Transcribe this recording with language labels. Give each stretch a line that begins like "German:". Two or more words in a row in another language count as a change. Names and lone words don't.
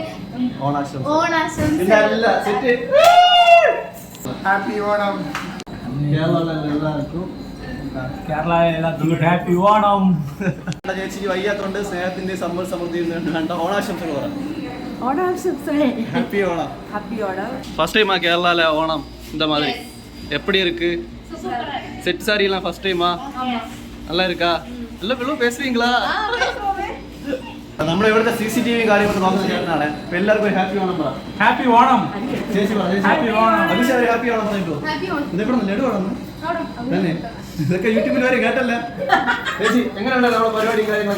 Malayalam: ഓണാശംസകൾ.
English: Happy Onam.
Malayalam: എല്ലാവർക്കും ഹാപ്പി ഓണം. ചേച്ചിക്ക് വയ്യാത്തോണ്ട് സ്നേഹത്തിന്റെ സമ്പൽ സമൃദ്ധിയും കണ്ട ഓണാശംസകൾ പറ. ഹാപ്പി ഓണം.
English: first time
Tamil: கேரளால ஓணம் இந்த மாதிரி எப்படி இருக்கு? செட் சாரி எல்லாம்
English: first time?
Tamil: நல்லா இருக்கா?
Malayalam: അല്ല വിളു പേசுவீங்களா നമ്മുടെ ഇവിടുത്തെ CCTV കാര്യങ്ങളൊക്കെ നോക്കുന്ന ചേട്ടനാണ്. അപ്പൊ എല്ലാവർക്കും ഹാപ്പി ഓണം പറ.
English: Happy Onam.
Malayalam: ചേച്ചി പറ.
English: Happy Onam.
Malayalam: അഭിഷേക് ഹാപ്പി ഓണം പറഞ്ഞിട്ടോ. ഹാപ്പി ഓണം. ഇതെവിടെ ലഡു ആണെന്ന് തന്നെ ഇതൊക്കെ യൂട്യൂബിൽ വരെ കേട്ടല്ല. ചേച്ചി എങ്ങനെയുണ്ട് നമ്മുടെ പരിപാടി കാര്യങ്ങളൊക്കെ?